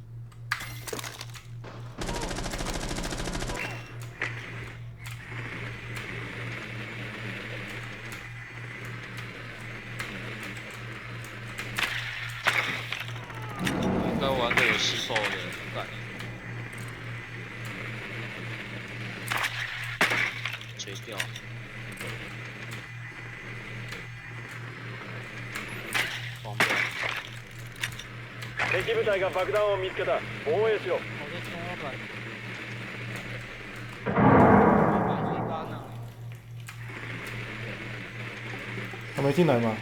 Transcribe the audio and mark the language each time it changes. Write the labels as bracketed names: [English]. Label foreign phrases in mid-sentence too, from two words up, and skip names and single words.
[Chinese] 应该玩个有吸爆的，干。切掉。方便。 [Japanese] 敵部隊が爆弾を見つけた。防衛しろ。 [Chinese] 我的天花板，把一杆呢？还没进来吗？